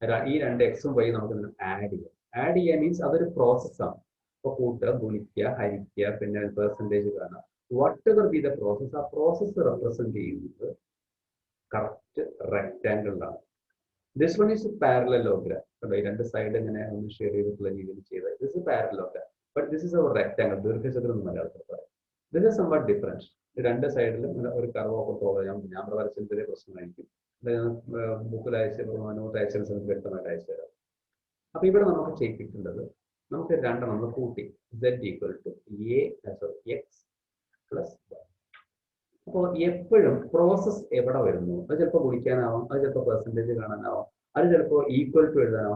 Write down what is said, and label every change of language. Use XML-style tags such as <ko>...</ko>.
<ml>ഈ രണ്ട് എക്സും വൈ നമുക്ക് ആഡ് ചെയ്യാം. ആഡ് ചെയ്യാൻ മീൻസ് അതൊരു പ്രോസസ്സാണ്. ഇപ്പൊ കൂട്ടുക, ഗുണിക്കുക, ഹരിക്കുക, പിന്നെ പെർസെൻറ്റേജ് കാണാം.</ml> <en>whatever be the process,</en> <ml>ആ പ്രോസസ്സ് റെപ്രസെന്റ് ചെയ്യുന്നത് correct റെക്ടാങ്കിളിലാണ്.</ml> <en>This one is parallelogram.</en> <ml>ഈ രണ്ട് സൈഡ് ഇങ്ങനെ ഒന്ന് ഷെയർ ചെയ്തിട്ടുള്ള രീതിയിൽ ചെയ്തത്.</ml> <en>This is parallelogram. But this is our rectangle.</en> <ml>ദീർഘചതുരം എന്ന് മലയാളത്തിൽ പറയും.</ml> <en>This is somewhat different.</en> <ml>രണ്ട് സൈഡിലും ഒരു കർവ് ഒക്കെ പോകാം. ഞാൻ പ്രവചിച്ചതിന്റെ പ്രശ്നമായിരിക്കും. ബുക്കിൽ നോട്ട് അയച്ച വ്യക്തമായിട്ട് അയച്ചു തരാം. അപ്പൊ ഇവിടെ നമുക്ക് ചെയ്യിപ്പിക്കേണ്ടത്, നമുക്ക് രണ്ടെണ്ണം നമ്മൾ കൂട്ടി z equal to X plus Y. അപ്പോൾ എപ്പോഴും പ്രോസസ് എവിടെ വരുന്നു, അത് ചിലപ്പോൾ ഗുണിക്കാനാവാം, അത് ചിലപ്പോൾ പെർസെൻറ്റേജ് കാണാനാവാം, അത് ചിലപ്പോൾ ഈക്വൽ ടു എഴുതാനാവും.</ml>